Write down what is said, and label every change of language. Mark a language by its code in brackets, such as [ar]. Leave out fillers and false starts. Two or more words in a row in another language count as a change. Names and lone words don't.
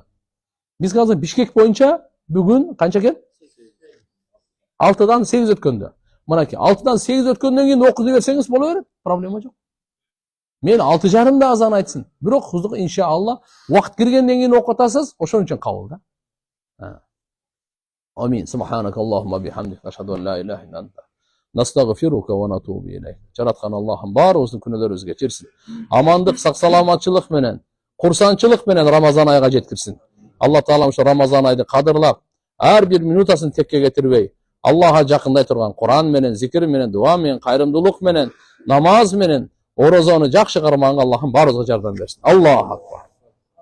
[ky] Биз азыр Бишкек боюнча бүгүн канча экен? 6-дан 8 өткөндө. Мынакей 6-дан 8 өткөндөн кийин окуй берсеңиз боло берет, проблема жок. Мен 6:30-да азан айтсын. Бирок кыздык иншалла убакыт киргенден кийин окуп атасыз, ошон үчүн кабыл да. Амин. [ar] سبحانك اللهم بحمدك أشهد أن لا إله إلا أنت نستغفرك ونتوب إليك. [ky] Жараткан Аллахым баарыбыздын күнөөлөрүбүзгө кечирсин. Амандык, сак саламатчылык менен, курсанчылык менен Рамазан айга жеткирсин. Алла Таала ошо Рамазан айды кадырлап, ар бир минутасын текке кетирбей, Аллаха жакындай турган Куран менен, зикир менен, дуа менен, кайрымдуулук менен, намаз менен, орозону жакшы кармаганга Аллахым баарыбызга жардам берсин.